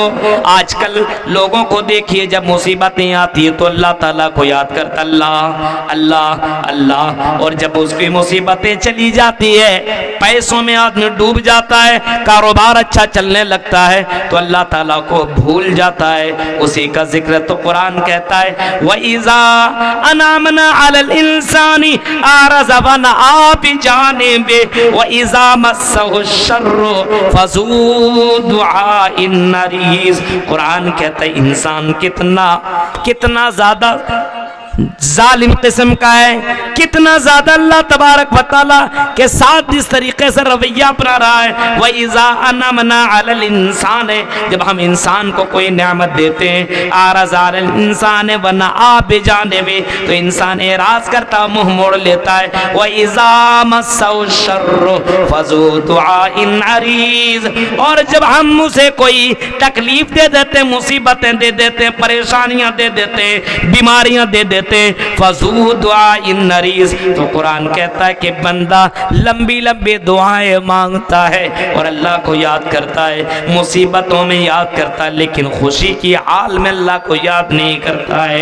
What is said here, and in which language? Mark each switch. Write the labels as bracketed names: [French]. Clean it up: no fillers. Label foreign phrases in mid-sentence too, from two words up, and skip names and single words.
[Hindi] आजकल लोगों को देखिए जब मुसीबतें आती है तो अल्लाह ताला को याद करता, अल्लाह अल्लाह अल्लाह, और जब उसकी मुसीबतें चली जाती है, पैसों में आदमी डूब जाता है, कारोबार अच्छा चलने लगता है तो अल्लाह ताला को भूल जाता है। उसी का जिक्र तो कुरान कहता है, [Arabic] وإذا أنعمنا على الإنسان أعرض ونأى بجانبه وإذا مسه الشر فذو دعاء عريض. [Hindi] कुरान कहता है इंसान कितना ज्यादा जालिम किस्म का है, कितना ज्यादा अल्लाह तबारक व तआला के साथ जिस तरीके से रवैया अपना रहा है। [Arabic] وإذا أنعمنا على الإنسان [Hindi] है, जब हम इंसान को कोई नेमत देते हैं, [Arabic] أعرض على الإنسان ونأى بجانبه, [Hindi] तो इंसान एराज करता मुंह मोड़ लेता है। [Arabic] وإذا مسه الشر فذو دعاء عريض, [Hindi] और जब हम उसे कोई तकलीफ दे देते, मुसीबतें दे देते, परेशानियां दे देते, बीमारियां दे देते, [Arabic] فذو دعاء عريض, [Hindi] तो कुरान कहता है कि बंदा लंबी लंबी दुआएं मांगता है और अल्लाह को याद करता है, मुसीबतों में याद करता है, लेकिन खुशी की हाल में अल्लाह को याद नहीं करता है।